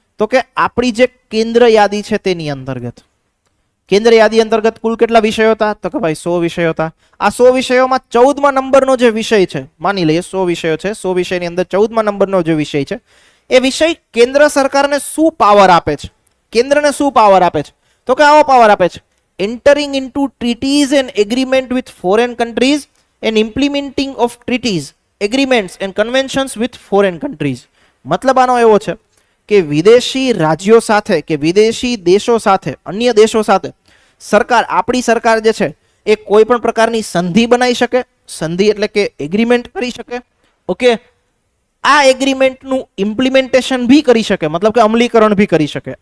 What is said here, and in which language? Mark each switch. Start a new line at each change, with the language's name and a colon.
Gujarati: તો કે આપણી જે કેન્દ્ર યાદી છે તેની અંતર્ગત. કેન્દ્ર યાદી અંતર્ગત કુલ કેટલા વિષયો હતા? તો કે ભાઈ 100 વિષયો હતા. આ 100 વિષયોમાં 14મા નંબરનો જે વિષય છે, માની લઈએ 100 વિષયો છે, 100 વિષયની અંદર 14મા નંબરનો જે વિષય છે, એ વિષય કેન્દ્ર સરકારને શું પાવર આપે છે? કેન્દ્રને શું પાવર આપે છે? તો કે આવો પાવર આપે છે:
English: entering into treaties and agreement with foreign countries and implementing of treaties, agreements and conventions with foreign countries.
Gujarati: મતલબ આનો એવો છે કે વિદેશી રાજ્યો સાથે કે વિદેશી દેશો સાથે, અન્ય દેશો સાથે સરકાર, આપણી સરકાર જે છે એ કોઈ પણ પ્રકારની સંધિ બનાવી શકે. સંધિ એટલે કે એગ્રીમેન્ટ કરી શકે. ઓકે, આ એગ્રીમેન્ટનું ઇમ્પ્લિમેન્ટેશન ભી કરી શકે, મતલબ કે અમલીકરણ ભી કરી શકે.